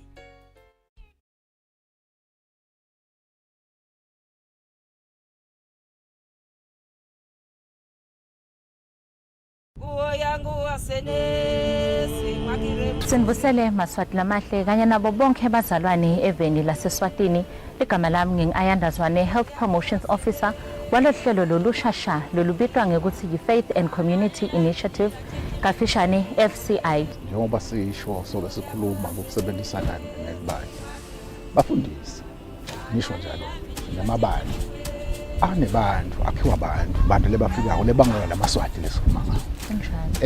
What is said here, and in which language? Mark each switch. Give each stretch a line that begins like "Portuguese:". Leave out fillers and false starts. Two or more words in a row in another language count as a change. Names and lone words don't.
Swati: Sinibusele maswati lamahle kanye nabo bonke abazalwane eveni laseSwatini. Igama lami ngingu-Ayandazwane,
English: Health Promotions Officer
Swati: Kwalohlelo lolushasha lolubitwa ngekuthi yi-Faith and Community Initiative, kafishane FCI. Njengoba sisho sobe sikhuluma ngokusebenzisana nebandla. Bafundisi ngisho njalo namabandla anebantu akhiwa abantu lebafikayo lebangela lamaswati lesikhuluma ngayo.